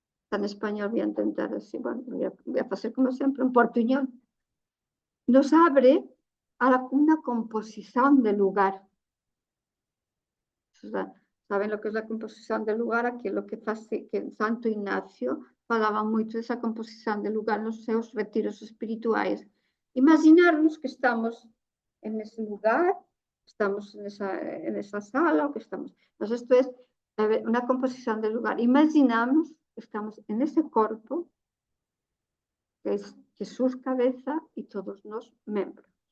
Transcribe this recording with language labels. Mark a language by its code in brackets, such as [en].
[es] En español voy a intentar decir, bueno, voy a hacer como siempre un portuñol. Nos abre a una composición de lugar. O sea, ¿saben lo que es la composición de lugar? Aquí lo que hace que Santo Ignacio [gl] falaban moito desa composición de lugar nos seus retiros espirituais. [es] Imaginarnos que estamos en ese lugar, estamos en esa sala, o que estamos... Pues esto es una composición del lugar. Imaginamos que estamos en ese cuerpo, que es Jesús cabeza y todos los miembros.